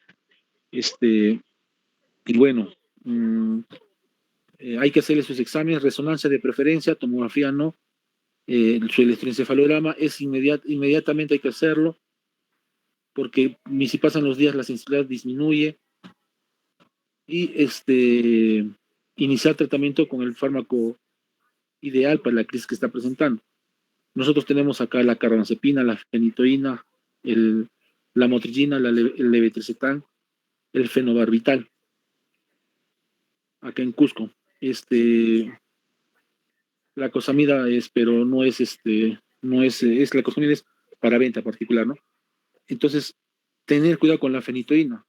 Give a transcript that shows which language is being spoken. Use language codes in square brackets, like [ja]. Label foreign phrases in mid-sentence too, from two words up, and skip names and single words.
[es] Y bueno, hay que hacerle sus exámenes, resonancia de preferencia, tomografía no, su electroencefalograma es inmediatamente hay que hacerlo, porque ni si pasan los días la sensibilidad disminuye, y iniciar tratamiento con el fármaco ideal para la crisis que está presentando. Nosotros tenemos acá la carbamazepina, la fenitoína, la motrigina, el levetiracetam, el fenobarbital, acá en Cusco. La cosamida es, pero no es la cosamida es para venta particular, ¿no? Entonces, tener cuidado con la fenitoína.